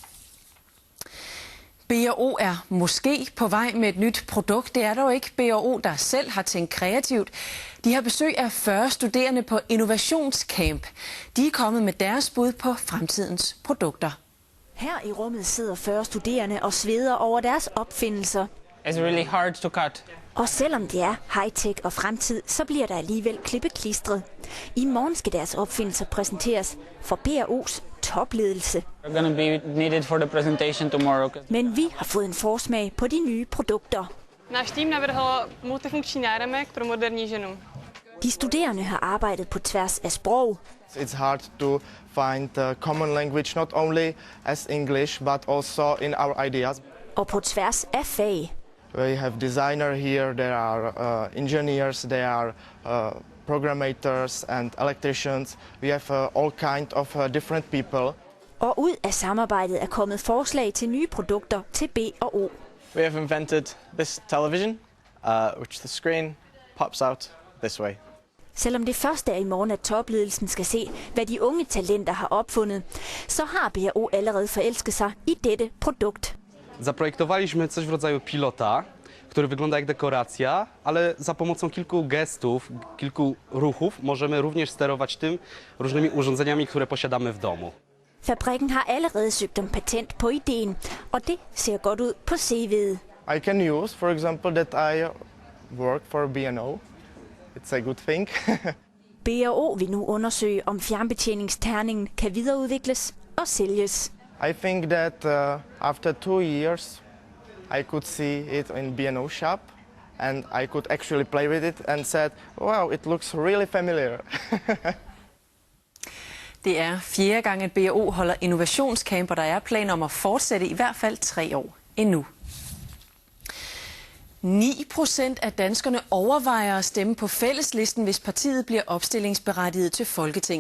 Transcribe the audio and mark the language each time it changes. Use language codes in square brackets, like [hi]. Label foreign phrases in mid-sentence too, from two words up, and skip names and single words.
[da] B&O er måske på vej med et nyt produkt. Det er dog ikke B&O, der selv har tænkt kreativt. De har besøg af 40 studerende på Innovationscamp. De er kommet med deres bud på fremtidens produkter. Her i rummet sidder 40 studerende og sveder over deres opfindelser. [en] It's really hard to cut. [da] Og selvom det er high-tech og fremtid, så bliver der alligevel klippeklistret. I morgen skal deres opfindelser præsenteres for B&O's topledelse. [en] We're going to be needed for the presentation tomorrow. [da] Men vi har fået en forsmag på de nye produkter. [cs] Náš tým navrhl multifunkční náramek pro moderní ženu. [da] De studerende har arbejdet på tværs af sprog. [en] It's hard to find a common language, not only as English, but also in our ideas. [da] Og på tværs af fag. [en] We have designer here, there are engineers, there are programmers and electricians. We have all kind of different people. [da] Og ud af samarbejdet er kommet forslag til nye produkter til B&O. [en] We have invented this television, which the screen pops out this way. [da] Selvom det første er i morgen, at topledelsen skal se, hvad de unge talenter har opfundet, så har B&O allerede forelsket sig i dette produkt. [pl] Zaprojektowaliśmy coś w rodzaju pilota, który wygląda jak dekoracja, ale za pomocą kilku gestów, kilku ruchów możemy również sterować tym różnymi urządzeniami, które posiadamy w domu. [da] Fabrikken har allerede søgt om patent på ideen, og det ser godt ud på CV'et. [en] I can use, for example, that I work for B&O. It's a good thing. [da] B&O vil nu undersøge, om fjernbetjeningsterningen kan videreudvikles og sælges. [en] I think that after 2 years, I could see it in B&O shop, and I could actually play with it and said, wow, it looks really familiar. [da] Det er 4. gang, at B&O holder Innovationscamp, og der er planer om at fortsætte i hvert fald 3 år endnu. 9% af danskerne overvejer at stemme på Fælleslisten, hvis partiet bliver opstillingsberettiget til Folketinget.